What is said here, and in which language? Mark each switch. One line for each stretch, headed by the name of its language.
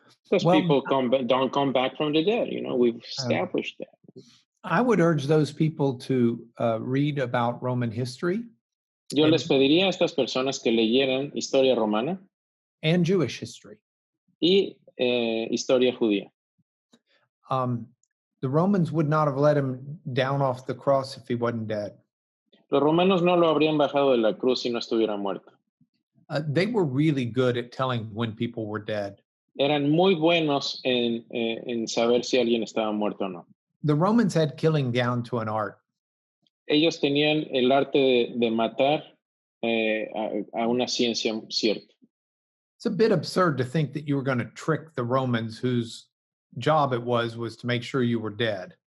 English: Because people don't come back from the dead, we've established that. I would urge those people to read about Roman history.
Spanish: Yo les pediría a estas personas que leyeran historia romana
English: and Jewish history.
Spanish: Y historia judía.
English: The Romans would not have let him down off the cross if he wasn't dead.
Spanish: Los romanos no lo habrían bajado de la cruz si no estuviera muerto.
English: They were really good at telling when people were dead.
Spanish: Eran muy buenos en saber si alguien estaba muerto o no.
English: The Romans had killing down to an art.
Spanish: Ellos tenían el arte de matar a una ciencia cierta.
English: It's a bit absurd to think that you were going to trick the Romans whose job it was to make sure you were dead.